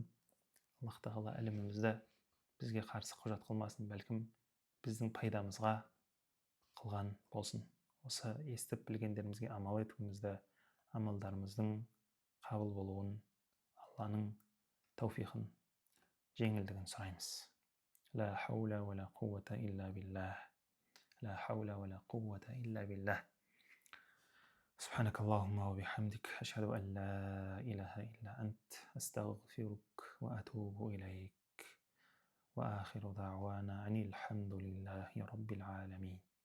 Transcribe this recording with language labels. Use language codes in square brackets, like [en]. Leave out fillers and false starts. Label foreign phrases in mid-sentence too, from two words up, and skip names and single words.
[kk] Аллах тағала ілімімізді бізге қарсы құжат қылмасын. Бәлкім біздің пайдамызға қылған болсын. Осы естіп білгендерімізге амал етуімізді, амалдарымыздың қабыл болуын, Алланың тауфиқын, жеңілдігін сұраймыз. [ar] لا حول ولا قوة إلا بالله لا حول ولا قوة إلا بالله سبحانك اللهم وبحمدك أشهد أن لا إله إلا أنت أستغفرك وأتوب إليك وآخر دعوانا أن الحمد لله رب العالمين.